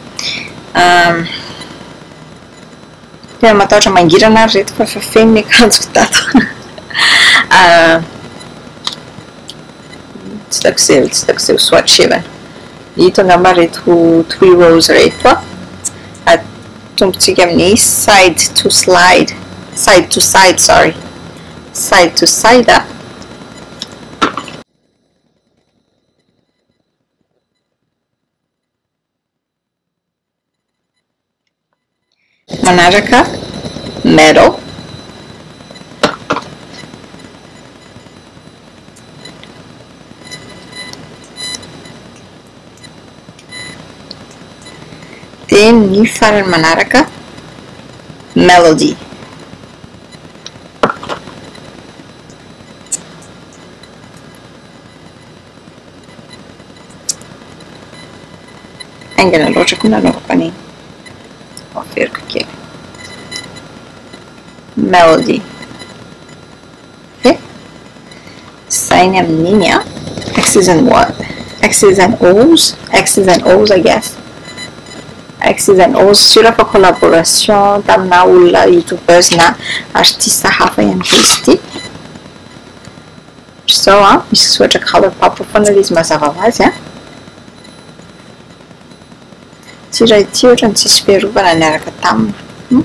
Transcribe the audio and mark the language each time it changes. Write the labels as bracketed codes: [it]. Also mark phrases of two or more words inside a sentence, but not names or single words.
[mg] Tena matahotra mangirana ary reto fa feno ny akanjoko tato. Tsy taiko izay ho swatchevana. Ito angamba reto 3 rows reto a. Atombontsika amin'ny [en] side to side, sorry. side to side. [mg] Manaraka middle, then ny farany manaraka melody. Aingana loatra koa nanaovako an'iny. Aferiko kely. Melody. Okay. Sign amin'iny a. [en] X's and what? X's and O's. X's and O's I guess. [mg] X's and O's sura fa collaboration tamina olona youtubers na artiste hafa ihany koa izy ity. So misy soratra ColourPop foana ilay izy mazava ho azy a. Tsy raha ity ohatrany tsisy fiarovana niaraka taminy.